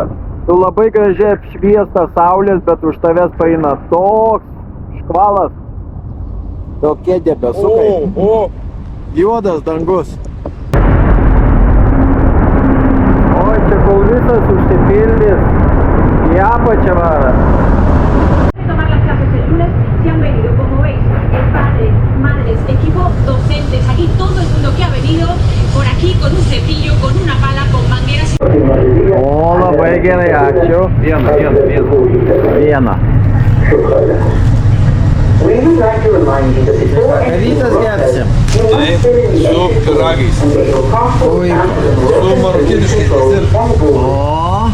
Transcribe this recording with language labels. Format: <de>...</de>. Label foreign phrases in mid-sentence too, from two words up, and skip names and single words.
<lt>Tu labai gražiai apšviestas saulės, bet už tavęs paeina toks škvalas. Tokie debesukai. Juodas dangus. Oi, čia kol visas užsipildys, į apačią vara.</lt> <es>Tomar las clases el lunes, si han venido, como veis, padres, madres, equipo, docentes, aquí todo el mundo que ha venido por aquí con un cepillo, con una pala, con mangueras.</es> <lt>O, labai gerai, ačiū. Vieną. Kavytes gersim. Taip, su pyragais. Oi. Su marokiniškais desertais. O.</lt>